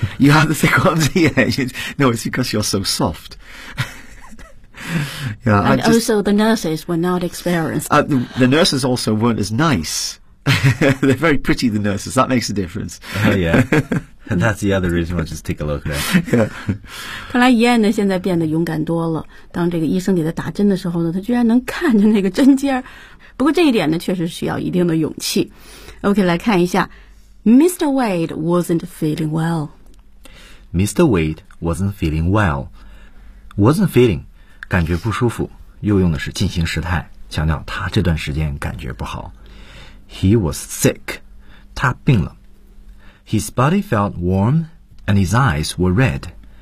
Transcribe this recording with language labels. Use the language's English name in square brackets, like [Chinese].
[English] You have the thick ones, yeah. No, it's because you're so soft. Yeah, and just, also the nurses were not experienced. The nurses also weren't as nice. They're very pretty, the nurses. That makes a difference. Yeah. And that's the other reason why I just take a look there. Yeah. [Chinese] 看来燕呢现在变得勇敢多了。当这个医生给他打针的时候呢他居然能看着那个针尖。不过这一点呢确实需要一定的勇气。 [English] OK, [Chinese] 来看一下。 [English] Mr. Wade wasn't feeling well. Mr. Wade wasn't feeling well. Wasn't feeling, [Chinese] 感觉不舒服。又用的是进行时态强调他这段时间感觉不好。 [English] He was sick. [Chinese] 他病了。 [English] His body felt warm and his eyes were red.